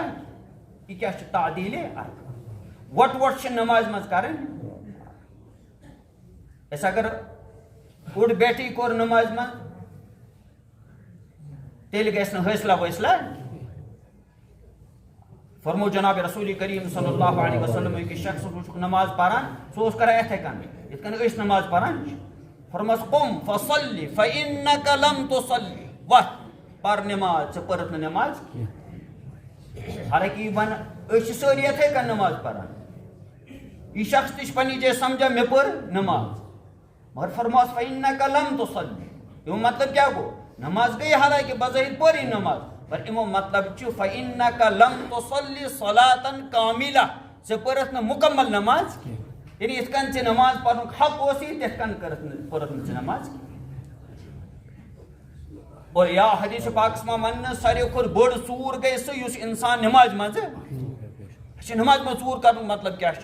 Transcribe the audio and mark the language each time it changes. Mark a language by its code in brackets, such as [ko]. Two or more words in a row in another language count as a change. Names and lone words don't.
[ks] یہِ کیٛاہ چھُ تعدیل ارکان. وۄٹھ چھِ نمازِ منٛز کرٕنۍ. أسۍ اگر اوٚڑ بیٹھٕے کوٚر نمازِ منٛز تیٚلہِ گژھِ نہٕ حٲصلہ وٲصلہ. فرمو جناب رسول کریم [ar] صلی اللہ علیہ وسلم [ks] أکِس شخص وٕچھُکھ نماز پران سُہ اوس کران یِتھے کٔنۍ یِتھ کٔنۍ أسۍ نماز پران چھِ. فرمس [ar] قم فصلی فإنک لم تصلی [ks] وتھ پر نماز ژےٚ پٔرٕتھ نہٕ نماز کینٛہہ. حالانکہ یہِ ون أسۍ چھِ سٲری یِتھے کٔنۍ نماز پران. یہِ شخص تہِ چھُ پننہِ جایہِ سمجھان مےٚ پٔر نماز مگر فرماس [ar] فإنک لم تصلی. [ks] امیُک مطلب کیٛاہ گوٚو؟ نماز گٔے حالانکہ بظٲہر پٔر یہِ نماز پر امیُک مطلب چھُ [ar] فإنک لم تصلی صلاۃ کاملہ [ks] ژےٚ پٔرٕتھ نہٕ مُکمل نماز کینٛہہ. یعنی یِتھ کٔنۍ ژےٚ نماز پرنُک حق اوسُے تِتھ کٔنۍ پٔرٕتھ نہٕ ژےٚ نماز کینٛہہ. اور یا حدیث پاکس منٛز وننہٕ ساروی کھۄتہٕ بٔڑ ژوٗر گٔے سُہ یُس انسان نمازِ منٛزٕ اچھا نمازِ منٛز ژوٗر کرنُک مطلب کیٛاہ چھُ؟